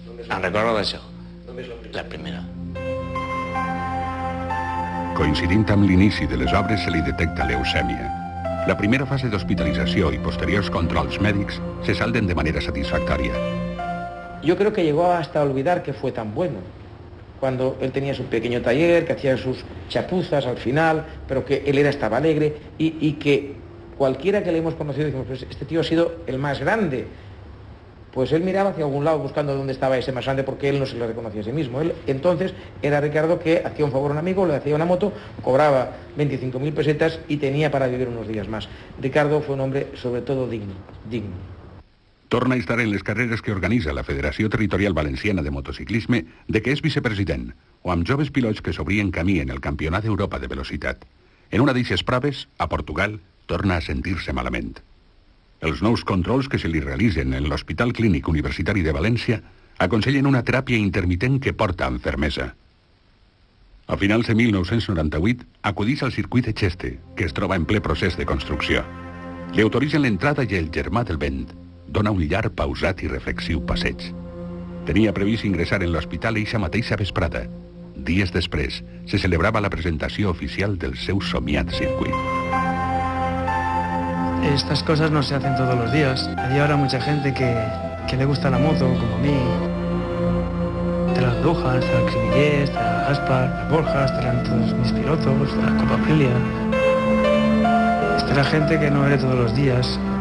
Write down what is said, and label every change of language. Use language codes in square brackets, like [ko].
[ca] Em recordo d'això, la primera. Coincidint amb l'inici de les obres se li detecta leucèmia. La primera fase d'hospitalització i posteriors controls mèdics se salden de manera satisfactòria. [es] Yo creo que llegó hasta olvidar que fue tan bueno. cuando él tenía su pequeño taller, que hacía sus chapuzas al final, pero que él estaba alegre y que cualquiera que le hemos conocido decimos, pues este tío ha sido el más grande. Pues él miraba hacia algún lado buscando dónde estaba ese más grande porque él no se lo reconocía a sí mismo. Él entonces era Ricardo que hacía un favor a un amigo, le hacía una moto, cobraba 25.000 pesetas y tenía para vivir unos días más. Ricardo fue un hombre sobre todo digno. [ca] Torna a estar en les carreres que organitza la Federació Territorial Valenciana de Motociclisme, de què és vicepresident, o amb joves pilots que s'obrien camí en el Campionat d'Europa de Velocitat. En una d'eixes proves, a Portugal, torna a sentir-se malament. Els nous controls que se li realitzen en l'Hospital Clínic Universitari de València aconsellen una teràpia intermitent que porta amb fermesa. A finals de 1998 acudís al circuit de Cheste, que es troba en ple procés de construcció. Li autoritzen l'entrada i el germà del vent dona un llarg, pausat i reflexiu passeig. Tenia previst ingressar en l'hospital eixa mateixa vesprada. Dies després, se celebrava la presentació oficial del seu somiat circuit. [es] Estas cosas no se hacen todos los días. Hay ahora mucha gente que le gusta la moto, como a mí. Te las Dujas, te las Cribillés, te las Gaspar, las Borjas, te las todos mis pilotos, te las Copa Aprilia. Esta era gente que no ve todos los días.